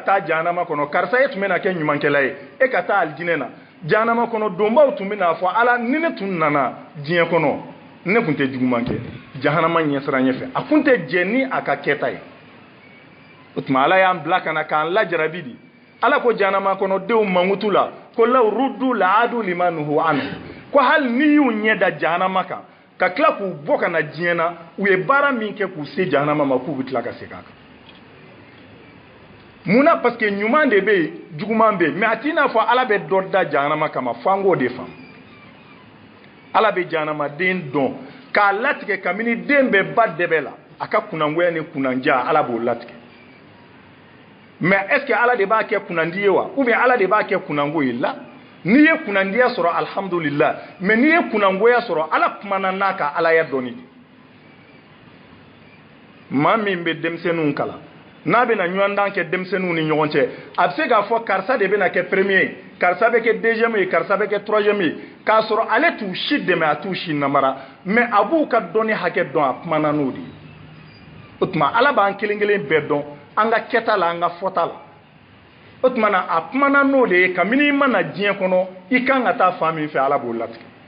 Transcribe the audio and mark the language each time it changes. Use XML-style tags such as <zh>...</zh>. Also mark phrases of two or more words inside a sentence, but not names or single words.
<bm>taa jahanama kɔnɔ karisa e tun bɛna kɛ ɲumankɛla ye e ka taa aljinɛ na jahanama kɔnɔ donbaw tun bɛna fɔ ala ni ne tun nana diɲɛ kɔnɔ ne kun tɛ juguman kɛ jahanama ɲɛsira ɲɛfɛ a kun tɛ jɛ ni a ka kɛta ye o tuma ala y'an bila kana k'an lajarabi di ala ko jahanama kɔnɔ denw mankutu la ko</bm> <ar>لو ردوا لعادوا لما نهوا عنه</ar> <bm>ko hali ni y'u ɲɛ da jahanama kan ka tila k'u bɔ ka na diɲɛ na u ye baara min kɛ k'u se jahanama ma k'u bɛ tila ka segin a kan munna</bm> <fr>parce que</fr> <bm>ɲuman de bɛ yen juguman bɛ yen mais a t'i n'a fɔ ala bɛ dɔ da jahanama kama fo an k'o de faamu ala bɛ jahanamaden dɔn k'a latigɛ kabini den bɛ ba dɛbɛ la a ka kunangoya ni kunandiya ala b'o latigɛ mais</bm> <fr>est ce que</fr> <bm>ala de b'a kɛ kunandi ye wa</bm> <fr>ou bien</fr> <bm>ala de b'a kɛ kunango ye la n'i ye kunandiya sɔrɔ alhamdulillah mais n'i ye kunangoya sɔrɔ ala kumana n'a ka alaya dɔnni de maa min bɛ denmisɛnninw kalan n'a bɛna ɲɔgɔndan kɛ denmisɛnninw ni ɲɔgɔn cɛ a bɛ se k'a fɔ karisa de bɛna kɛ premier ye karisa bɛ kɛ deuxième ye karisa bɛ kɛ troisième ye k'a sɔrɔ ale t'u si dɛmɛ a t'u si namara mais a b'u ka dɔnni hakɛ dɔn a kumana n'o de ye o tuma ala b'an kelen kelen bɛɛ dɔn an ka kɛta la an ka fɔta la o tuma na a kumana n'o de ye kabini i mana diɲɛ kɔnɔ i kan ka taa fan min fɛ ala b'o latigɛ</bm>